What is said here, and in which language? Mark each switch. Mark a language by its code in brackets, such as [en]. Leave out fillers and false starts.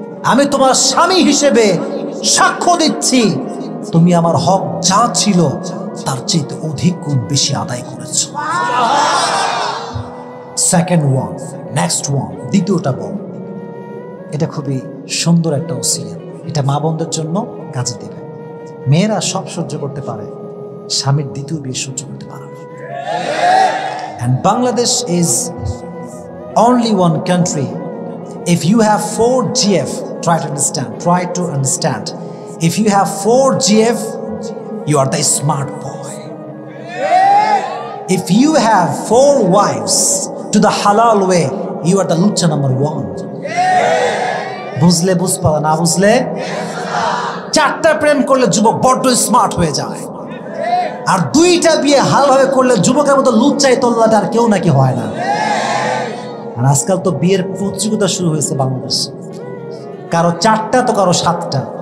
[bn] আমি তোমার স্বামী হিসেবে সাক্ষ্য দিচ্ছি, তুমি আমার হক যা ছিল তার চেয়ে অধিক গুণ বেশি আদায় করেছো। [en] second one, next one, [bn] দ্বিতীয়টা বল। এটা খুবই সুন্দর একটা ওসিয়ত, এটা মা বোনদের জন্য কাজে দেবে। মেয়েরা সব সহ্য করতে পারে, স্বামীর দ্বিতীয় বিয়ে সহ্য করতে পারে না। [en] And Bangladesh is only one country. If you have 4 GF, try to understand. If you have 4 GF, you are the smart boy. If you have 4 wives to the halal way, you are the lucha number 1. [bn] বুঝলে বুঝবা, না বুঝলে 4টা প্রেম করলে যুবক বড্ড smart হয়ে যায়, আর 2টা বিয়ে হালভাবে করলে যুবকের মতো লুচ্চাই তল্লাটা আর কেউ নাকি হয় না। আর আজকাল তো বিয়ের প্রতিযোগিতা শুরু হয়েছে বাংলাদেশে, কারো 4টা তো কারো 7টা।